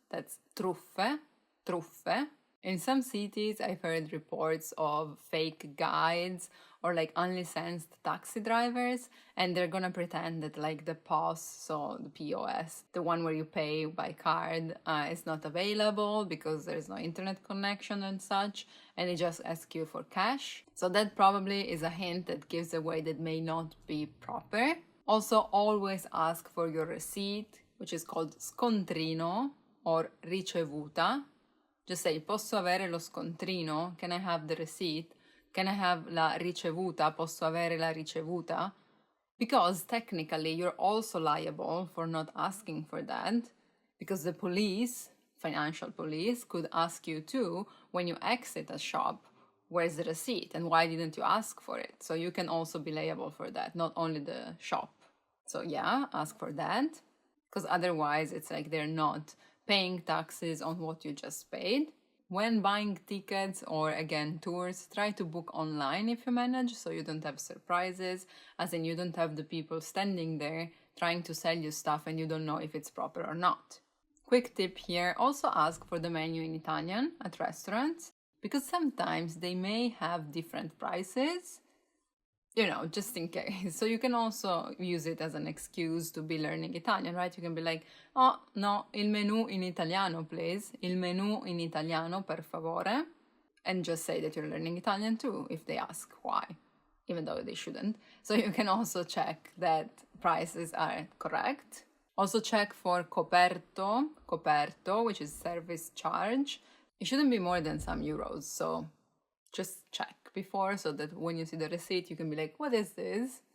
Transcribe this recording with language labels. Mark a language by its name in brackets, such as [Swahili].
[English] That's truffe. In some cities, I've heard reports of fake guides or unlicensed taxi drivers, and they're gonna pretend that the POS, so the POS, the one where you pay by card, is not available because there's no internet connection and such, and they just ask you for cash. So that probably is a hint that gives away that may not be proper. Also, always ask for your receipt, which is called scontrino or ricevuta. Just say, [Italian] posso avere lo scontrino? [English] Can I have the receipt? Can I have [Italian] la ricevuta? Posso avere la ricevuta? [English] Because technically you're also liable for not asking for that, because the police, financial police, could ask you too when you exit a shop, where's the receipt and why didn't you ask for it? So you can also be liable for that, not only the shop. So yeah, ask for that, because otherwise it's like they're not paying taxes on what you just paid. When buying tickets or again tours, try to book online if you manage, so you don't have surprises, as in you don't have the people standing there trying to sell you stuff and you don't know if it's proper or not. Quick tip here, also ask for the menu in Italian at restaurants, because sometimes they may have different prices, just in case. So you can also use it as an excuse to be learning Italian, right? You can be like, oh, no, [Italian] il menù in italiano, [English] please. [Italian] Il menù in italiano, per favore. [English] And just say that you're learning Italian too, if they ask why, even though they shouldn't. So you can also check that prices are correct. Also check for coperto, which is service charge. It shouldn't be more than some euros, so just check before so that when you see the receipt you can be like, what is this?